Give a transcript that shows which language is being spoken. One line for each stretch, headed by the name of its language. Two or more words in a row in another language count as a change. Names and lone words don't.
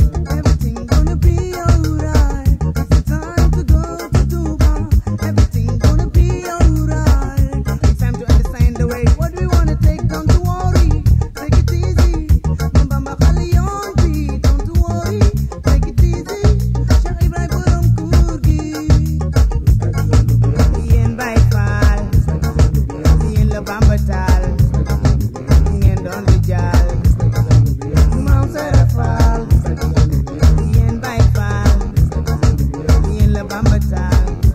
English: Everything gonna be alright. It's the time to go to Dubai. Everything gonna be alright. It's time to understand the way. What we wanna take, don't you worry. Take it easy. Mamba Mbakali on beat, don't you worry. Take it easy.
Wolof: Cheikh Ibrahim Borom Kur gi. Yéen Baye Fall. Yéen la Bamba Taal. Ngeen doon di jaal. Maam Sara Fall. Yéen Baay Fall. Yéen la Bamba taal.